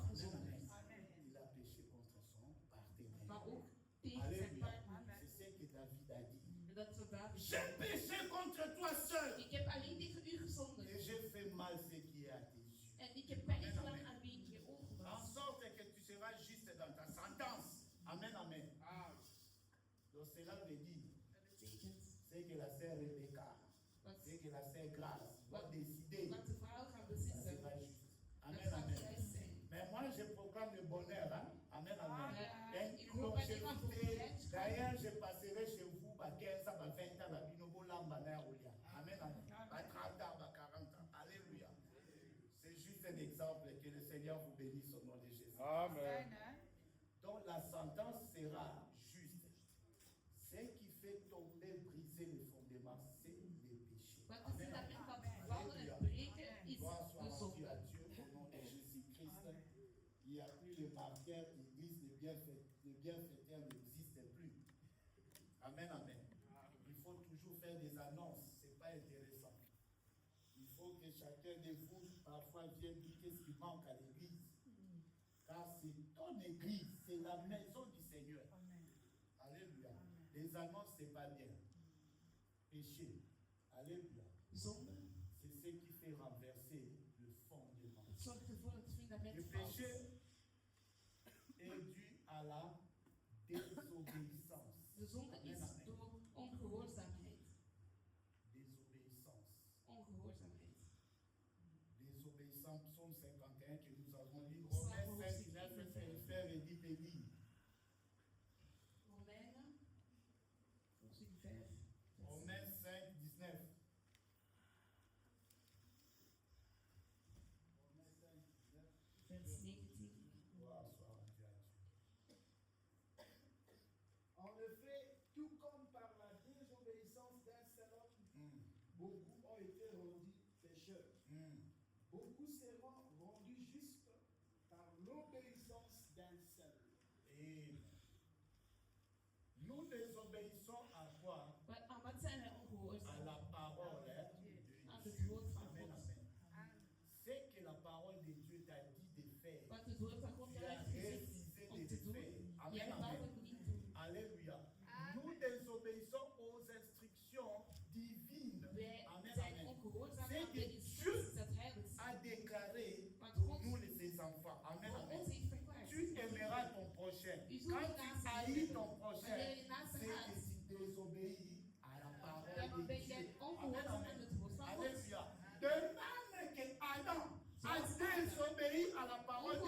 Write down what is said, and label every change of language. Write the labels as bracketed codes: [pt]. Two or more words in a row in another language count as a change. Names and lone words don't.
[fr] Amen, [nl] gezondigd, [fr] amen. Il a péché contre son partenaire. [nl] maar ook tegen zijn [fr] Alléluia. [nl] partner. [fr] C'est ce que David a dit. [nl] En dat is wat David [fr] J'ai [nl] zegt. [fr] péché contre toi seul. [nl] Ik heb alleen tegen u gezondigd. [fr] Et j'ai fait mal ce qui est à tes yeux. [nl] En ik heb pijn [fr] Amen, [nl] gedaan [fr] amen. [nl] aan wie ik je ogen [fr] En [nl] was. [fr] sorte que tu seras juste dans ta sentence. Amen, amen. Donc cela veut dire, [nl] Dat betekent [fr] c'est que la sœur Rebecca, [nl] wat, [fr] c'est que la sœur Grâce va décider. [nl] wat de vrouw gaat [fr] Ça [nl] beslissen, [fr] sera juste. [nl] dat [fr] Amen, [nl] gaat [fr] amen. [nl] juist zijn. [fr] Mais moi, je proclame le bonheur. Hein? Amen, amen. Et [nl] Ik [fr] une [nl] hoop alleen maar voor [fr] longévité. [nl] de [fr] D'ailleurs, je passerai chez vous, 15 ans, 20 ans, Binobo Lamba, Naolia. Amen, amen. 30 ans, 40 ans. Alléluia. C'est juste un exemple. Que le Seigneur vous bénisse au nom de Jésus. Amen. Donc la sentence sera juste. Ce qui fait tomber, briser le fondement, c'est les péchés. [nl] Wat de [fr] Amen, [nl] fundament [fr] amen. [nl] van vallen en breken is [fr] Gloire [nl] de [fr] soit rendue [nl] zonde. [fr] à Dieu au nom de Jésus-Christ. Il n'y a plus le marqueur, l'église, le bienfaiteur n'existe plus. Amen, amen. Il faut toujours faire des annonces, ce n'est pas intéressant. Il faut que chacun de vous, parfois, vienne dire qu'est-ce qui manque à l'église. Car c'est ton église, c'est la maison du Seigneur. Alléluia. Les annonces, ce n'est pas bien. Péché. Alléluia. [nl] Zonde [fr] C'est ce qui fait renverser le fondement. [nl] zorgt ervoor dat het fundament [fr] Le [nl] valt. [fr] péché est dû à la désobéissance. [nl] De zonde [fr] Amen, [nl] is [fr] amen. [nl] door ongehoorzaamheid. [fr] Désobéissance. [nl] Ongehoorzaamheid. [fr] Désobéissance, psaume 51 que nous avons lu. Romains 5, 19, c'est le frère Edith et dit. [nl] Romeinen, hoofdstuk 5. [fr] Romains 5, 19. Romains 5, 19. [nl] Vers 19. [fr] Gloire soit rendue à Dieu. En effet, tout comme par la désobéissance d'un seul homme, beaucoup ont été rendus pécheurs. Beaucoup seront rendus justes par l'obéissance d'un seul. Et nous désobéissons à quoi? [nl] Aan wat zijn wij [fr] À [nl] ongehoorzaam? [fr] la parole de [nl] Aan het [fr] Dieu. [nl] woord van [fr] Amen, [nl] God. [fr] amen. C'est que la parole de Dieu t'a dit de faire. [nl] Wat het woord van God [fr] Tu [nl] jou [fr] as [nl] heeft gezegd [fr] refusé [nl] om [fr] de [nl] te [fr] le [nl] doen, [fr] faire. Amen, [nl] jij wou [fr] amen. [nl] het niet doen. [fr] Alléluia. Nous désobéissons aux instructions divines. [nl] Wij [fr] Amen, [nl] zijn [fr] amen. [nl] ongehoorzaam [fr] C'est [nl] aan [fr] que [nl] de instructies dat Hij wil [fr] A déclaré [nl] Want [fr] pour [nl] God [fr] nous ses enfants. Amen, [nl] voor [fr] amen. [nl] ons heeft verklaard. [fr] Tu aimeras ton prochain. [nl] U zult [fr] Quand [nl] je [fr] tu [nl] naaste [fr] haïs [nl] liefhebben. [fr] ton prochain, [nl] Wanneer je naaste [fr] c'est [nl] haat, [fr] que tu désobéis à la parole [nl] dan [fr] de [nl] ben [fr] Dieu. [nl] jij [fr] Amen, [nl] ongehoorzaam aan [fr] amen. [nl] het woord van God. [fr] Alléluia. De même que Adam a désobéi à la parole